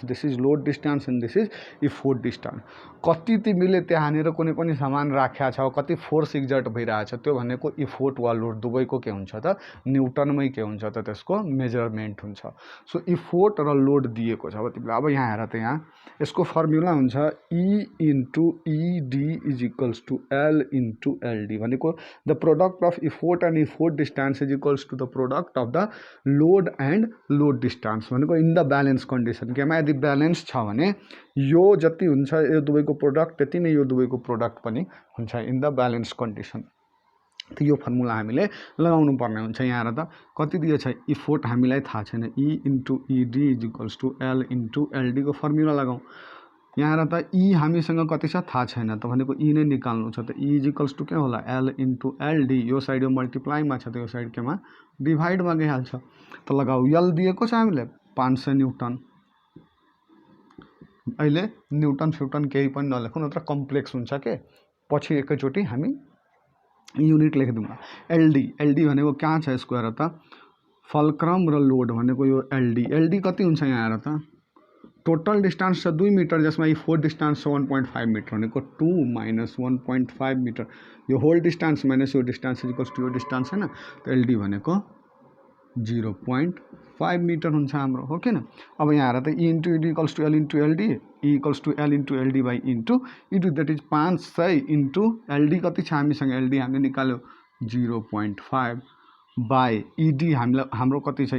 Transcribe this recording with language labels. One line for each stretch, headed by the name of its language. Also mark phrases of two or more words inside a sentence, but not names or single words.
English: this is load distance and this is effort distance.
Nepali: कति तिमीले त्यहाँनिर कुनै पनि सामान राख्या छौ, कति
English: force exert
Nepali: भइरहेछ, त्यो भनेको इफोर्ट वा लोड दुवैको के हुन्छ त? न्युटनमै के हुन्छ त? त्यसको मेजरमेन्ट हुन्छ।
English: so effort
Nepali: र लोड दिएको छ तिमीलाई। अब यहाँ हेर त, यहाँ यसको फर्मुला हुन्छ
English: E into ED is equals to L into LD। भनेको the product of effort and effort distance is equals to the product of the load and load distance.
Nepali: भनेको
English: in the balance condition.
Nepali: केमा यदि ब्यालेन्स छ भने यो जति हुन्छ यो दुवैको प्रोडक्ट त्यति नै यो दुवैको प्रोडक्ट पनि हुन्छ
English: in the balance condition.
Nepali: त यो फर्मुला हामीले लगाउनु पर्ने हुन्छ। यहाँ हेर त कति दिएछ? इफोर्ट हामीलाई थाहा छैन,
English: E into ED is equals to L into LD
Nepali: को फर्मुला लगाऊ। यहाँ हेर त E हामीसँग कति छ थाहा छैन, त भनेको E नै निकाल्नु छ।
English: त E is equals to
Nepali: के होला?
English: L into LD।
Nepali: यो साइड यो मल्टिप्लाईमा छ त यो साइड केमा डिभाइडमा गइहाल्छ। त लगाऊ, L दिएको छ हामीलाई 500 न्यूटन। अहिले न्यूटन फ्युटन केही पनि नलेखौँ, नत्र कम्प्लेक्स हुन्छ के। पछि एकैचोटि हामी युनिट लेखिदिउँ। एलडी भनेको कहाँ छ यसको हेर त? फल्क्रम र लोड भनेको यो एलडी कति हुन्छ यहाँ हेर त?
English: total distance 2 metre, जसमा ये fourth distance 1.5 metre भनेको 2 minus 1.5 metre.
Nepali: यो
English: whole distance minus
Nepali: यो
English: distance equals to
Nepali: यो डिस्टेंस
Hindi: है ना, तो
Nepali: एलडी भनेको 0.5 मीटर हुन्छ हाम्रो, हो कि न। अब यहाँ हेर त
English: E into ED equals to L into LD, E equals to L into LD by into ED, that is 500 into LD
Nepali: कति छ हामीसँग? एलडी हामीले निकाल्यो 0.5
English: by ED
Nepali: हाम्रो कति छ?